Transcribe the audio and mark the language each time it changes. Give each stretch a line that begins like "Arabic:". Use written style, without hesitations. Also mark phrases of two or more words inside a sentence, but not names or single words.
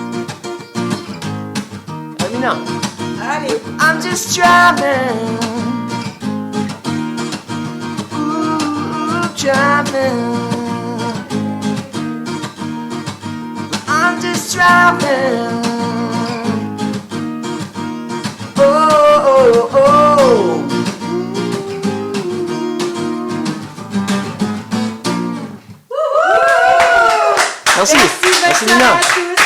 English: Let me know.
French: Allez.
English: I'm just driving. Ooh, driving. I'm just driving. Oh, oh, oh.
French: Merci. Merci, Merci Nina. Sylvain.